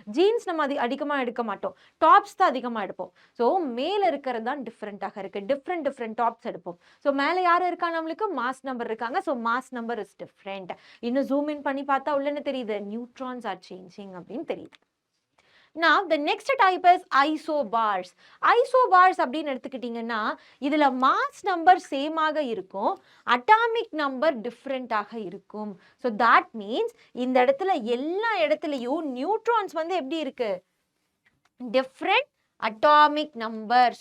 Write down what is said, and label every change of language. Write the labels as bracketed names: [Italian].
[Tamil] Jeans நம்ம அதிகமாக எடுக்க மாட்டோம், டாப்ஸ் தான் அதிகமாக எடுப்போம். ஸோ மேலே இருக்கிறது தான் டிஃப்ரெண்டாக இருக்கு, டிஃப்ரெண்ட் டாப்ஸ் எடுப்போம். ஸோ மேலே யார் இருக்கா, நம்மளுக்கு மாஸ் நம்பர் இருக்காங்க. So [English] Mass number is different. [Tamil] இன்னும் ஜூம் இன் பண்ணி பார்த்தா உள்ளன்னு தெரியுது, [English] neutrons are changing [Tamil] அப்படின்னு தெரியுது. [English] Now the next type is isobars. [Tamil] Isobars அப்படின்னு எடுத்துக்கிட்டீங்கன்னா இதுல மாஸ் நம்பர் சேமாக இருக்கும், அட்டாமிக் நம்பர் டிஃப்ரெண்டாக இருக்கும். [English] so that means [Tamil] இந்த இடத்துல எல்லா இடத்துலையும் நியூட்ரான்ஸ் வந்து எப்படி இருக்கு, டிஃப்ரெண்ட் அட்டாமிக் நம்பர்.